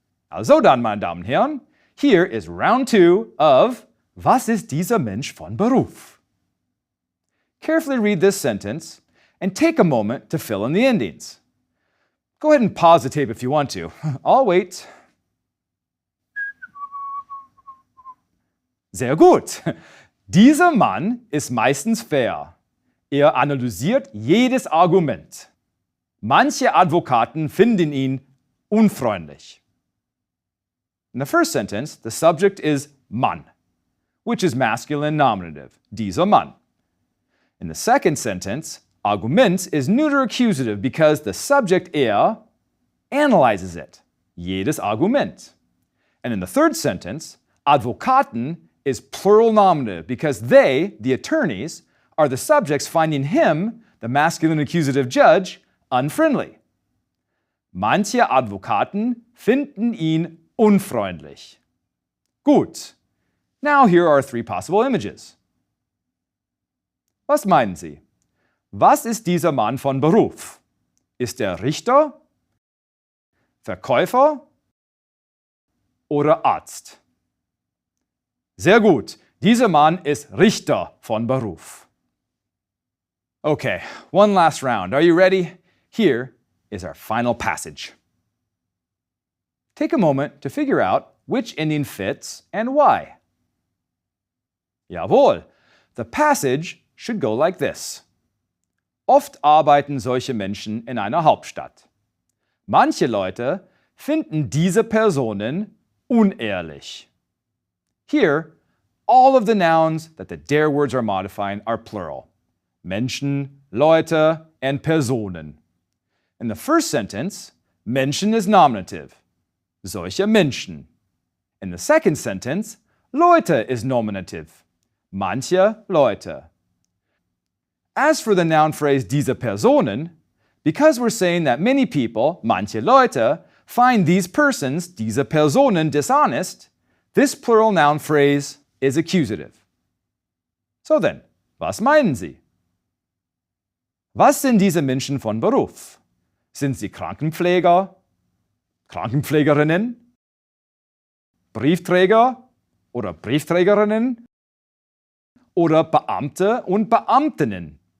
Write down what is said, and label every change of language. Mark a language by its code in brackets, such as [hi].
[de] Also dann, meine Damen und Herren, [en] here is round 2 of [de] Was ist dieser Mensch von Beruf? [en] Carefully read this sentence and take a moment to fill in the endings. Go ahead and pause the tape if you want to. I'll wait. [de] Sehr gut. Dieser Mann ist meistens fair. Er analysiert jedes Argument. Manche Advokaten finden ihn unfreundlich. [en] In the first sentence, the subject is Mann, which is masculine nominative, dieser Mann. In the second sentence, Argument is neuter accusative because the subject analyzes it, jedes Argument. And in the third sentence, Advokaten is plural nominative because they, the attorneys, are the subjects finding him, the masculine accusative judge, unfriendly. [de] Manche Advokaten finden ihn unfreundlich. Gut. [en] Now here are 3 possible images. [de] Was meinen Sie? Was ist dieser Mann von Beruf? Ist er Richter, Verkäufer oder Arzt? Sehr gut. Dieser Mann ist Richter von Beruf. [en] Okay, one last round. Are you ready? Here is our final passage. Take a moment to figure out which ending fits and why. Jawohl, the passage should go like this. [de] Oft arbeiten solche Menschen in einer Hauptstadt. Manche Leute finden diese Personen unehrlich. [en] Here, all of the nouns that the der words are modifying are plural. Menschen, Leute, and Personen. In the first sentence, Menschen is nominative. [de] Solche Menschen. [en] In the second sentence, Leute is nominative. [de] Manche Leute. [en] As for the noun phrase diese Personen, because we're saying that many people, manche Leute, find these persons, diese Personen, dishonest, this plural noun phrase is accusative. So then, [de] was meinen Sie? Was sind diese Menschen von Beruf? Sind sie Krankenpfleger, Krankenpflegerinnen, Briefträger oder Briefträgerinnen oder Beamte und Beamtinnen?